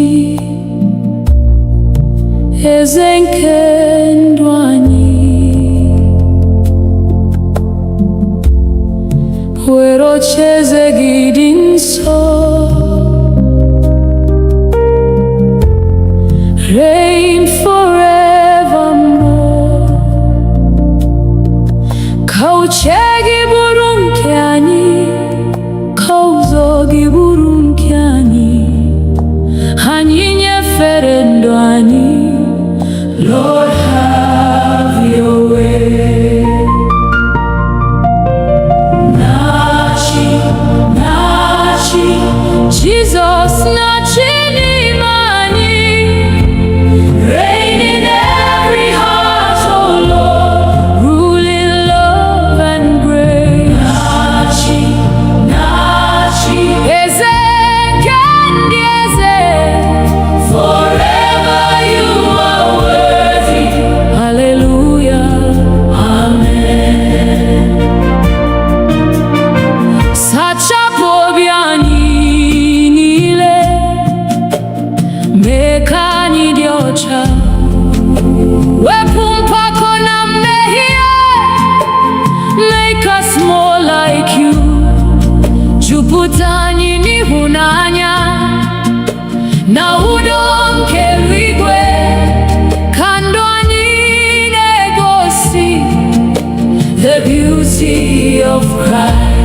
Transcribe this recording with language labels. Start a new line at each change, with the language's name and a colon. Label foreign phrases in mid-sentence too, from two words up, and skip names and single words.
Igbo: eze nke ndụ anyị, were ocheeze gị dị nsọ,
English: reign forevermore.
Igbo: Ka uche gị bụrụ nke anyị, ka ụzọ gị bụrụ nke anyị, anyị nyefere ndụ anyị.
English: Lord, have your way.
Igbo: Na-achị, na-achị, Jizọs na-achị n'ime anyị.
English: Reign in every heart, oh Lord. Rule in love and grace.
Igbo: Nachi, Nachi. Eze nke ndị eze,
English: Forever you are worthy. hallelujah. Amen.
Igbo: Sachapụ obi anyị niile, mee ka anyị dị ọcha, wepụ mpako na mmehie,
English: make us more like you.
Igbo: Jupụta anyị n'ịhụnanya na udo nke eluigwe, ka ndụ anyị na-egosi
English: the beauty of Christ.